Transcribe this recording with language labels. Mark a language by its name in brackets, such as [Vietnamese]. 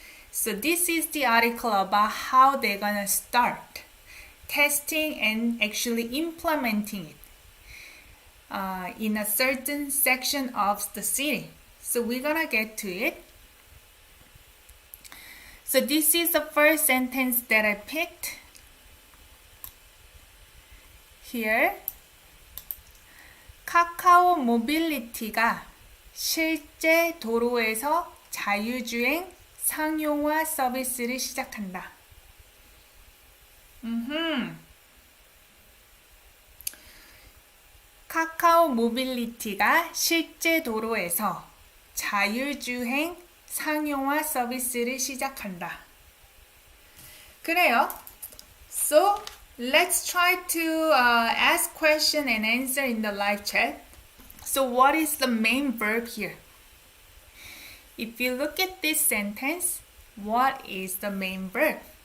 [English] So this is the article about how they're gonna start testing and actually implementing it in a certain section of the city. So we're gonna get to it. So this is the first sentence that I picked. here. [Korean] 카카오 모빌리티가 실제 도로에서 자율주행 상용화 서비스를 시작한다. 카카오 모빌리티가 실제 도로에서 자율주행 상용화 서비스를 시작한다. 그래요. [English] So, let's try to ask question and answer in the live chat. So, what is the main verb here? If you look at this sentence, what is the main verb?